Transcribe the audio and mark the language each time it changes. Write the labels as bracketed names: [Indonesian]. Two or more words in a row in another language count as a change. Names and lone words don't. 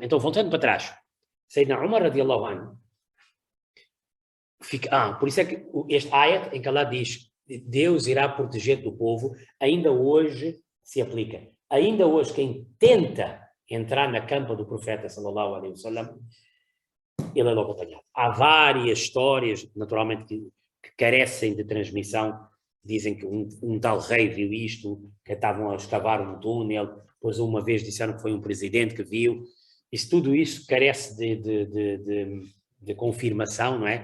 [Portuguese] Então, voltando para trás, [Arabic] سيدنا عمر رضي الله عنه, [Portuguese] por isso é que este ayat em que Allah diz Deus irá proteger do povo, ainda hoje se aplica. Ainda hoje quem tenta entrar na campa do profeta [Arabic] صلى الله عليه وسلم, [Portuguese] ele é logo apanhado. Há várias histórias, naturalmente, que carecem de transmissão. Dizem que um tal rei viu isto, que estavam a escavar um túnel, depois uma vez disseram que foi um presidente que viu. Tudo isso carece de confirmação, não é?